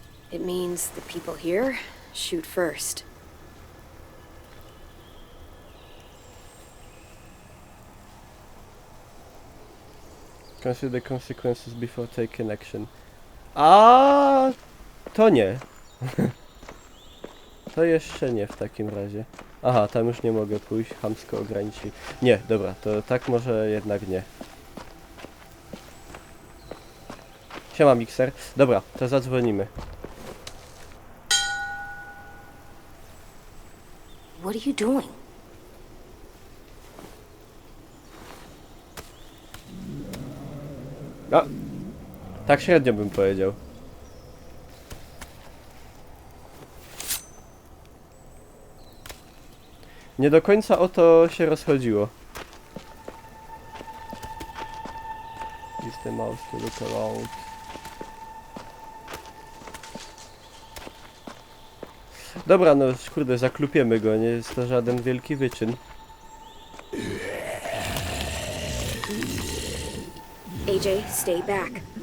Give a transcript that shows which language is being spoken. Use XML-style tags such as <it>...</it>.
<en>It means the people here shoot first. Consider consequences before taking action.</en> <pl>A to nie. To jeszcze nie w takim razie. Aha, tam już nie mogę pójść, chamsko ograniczyć. Nie, dobra, to tak może jednak nie. Siema mikser. Dobra, to zadzwonimy.</pl> <en>What are you doing?</en> <pl>A, tak średnio bym powiedział. Nie do końca o to się rozchodziło.</pl> <en>Use the mouse to look around.</en> <pl>Dobra, no kurde, zaklupiemy go, nie jest to żaden wielki wyczyn.</pl> <en>AJ, stay back.</en>